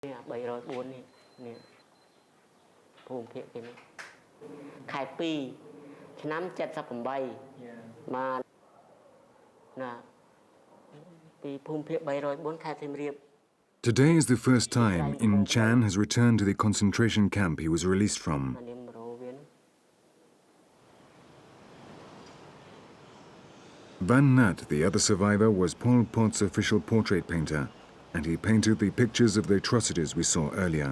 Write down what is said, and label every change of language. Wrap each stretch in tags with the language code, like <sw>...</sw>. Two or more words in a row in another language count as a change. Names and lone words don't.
<km>304 នេះនេះភូមិភាគគេនេះខែ2ឆ្នាំ78មកណាពីភូមិភាគ304ខេត្តសៀមរាប</km> <en>Today is the first time In Chan has returned to the concentration camp he was released from. Van Nat, the other survivor, was Pol Pot's official portrait painter, and he painted the pictures of the atrocities we saw earlier.</en>